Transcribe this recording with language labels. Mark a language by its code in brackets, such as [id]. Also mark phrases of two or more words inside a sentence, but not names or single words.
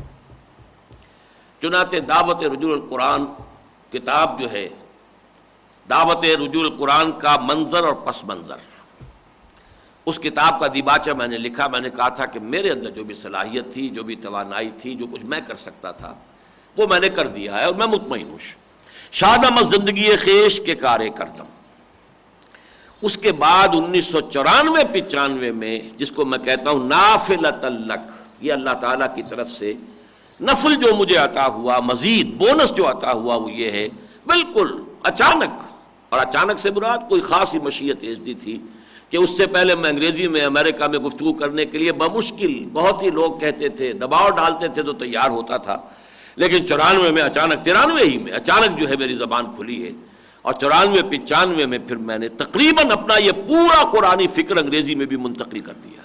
[ur] چنانچہ دعوت رجوع القرآن کتاب جو ہے، دعوت رجوع القرآن کا منظر اور پس منظر، اس کتاب کا دیباچہ میں نے لکھا۔ میں نے کہا تھا کہ میرے اندر جو بھی صلاحیت تھی، جو بھی توانائی تھی، جو کچھ میں کر سکتا تھا وہ میں نے کر دیا ہے، اور میں مطمئن ہوں۔ [fa] شادم از زندگی خیش کے کارے کردم۔ [ur] اس کے بعد 1994-95 میں، جس کو میں کہتا ہوں [ar] نافلۃ لک، [ur] یہ اللہ تعالیٰ کی طرف سے نفل جو مجھے عطا ہوا، مزید بونس جو عطا ہوا، وہ یہ ہے بالکل اچانک، اور اچانک سے مراد کوئی خاص ہی مشیت ایزدی تھی کہ اس سے پہلے میں انگریزی میں امریکہ میں گفتگو کرنے کے لیے بمشکل، بہت ہی لوگ کہتے تھے، دباؤ ڈالتے تھے تو تیار ہوتا تھا، لیکن 94 میں اچانک، 93 ہی میں اچانک جو ہے میری زبان کھلی ہے، اور 94-95 میں پھر میں نے تقریباً اپنا یہ پورا قرآنی فکر انگریزی میں بھی منتقل کر دیا۔